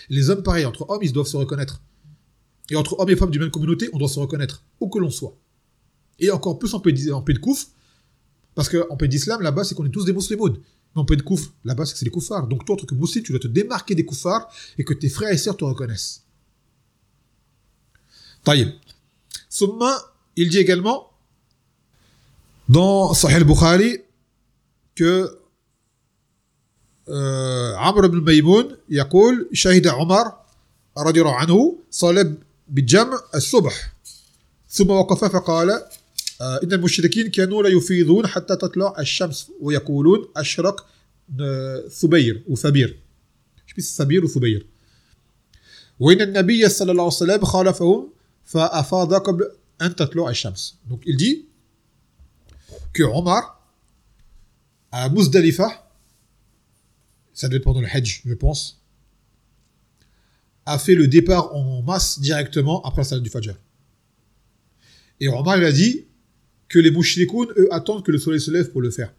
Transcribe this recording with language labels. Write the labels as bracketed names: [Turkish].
[French] Les hommes, pareil, entre hommes, ils doivent se reconnaître. Et entre hommes et femmes d'une même communauté, on doit se reconnaître, où que l'on soit. Et encore plus en pays de kouf, parce qu'en pays d'islam, là-bas, c'est qu'on est tous des musulmans. Mais en pays de kouf, là-bas, c'est que c'est des koufars. Donc toi, en tant que musulman, tu dois te démarquer des koufars et que tes frères et sœurs te reconnaissent. Taïeb. [Arabic] Summa, [French] il dit également, dans Sahih al-Bukhari, que Amr ibn [Arabic] Maymoun, yaqul, shahida Omar, رضي الله عنه صلى بالجمع الصبح ثم وقف فقال إن المشركين كانوا لا يفيضون حتى تطلع الشمس ويقولون أشرق ثبير وثبير ثبير وثبير وإن النبي صلى الله عليه وسلم خالفهم فأفاض قبل أن تطلع الشمس. [French] Donc il dit que Omar à Muzdalifa, ça devait être pendant le Hajj je pense, a fait le départ en masse directement après la salat du Fajr. Et Omar lui a dit que les mouchikoun, eux, attendent que le soleil se lève pour le faire.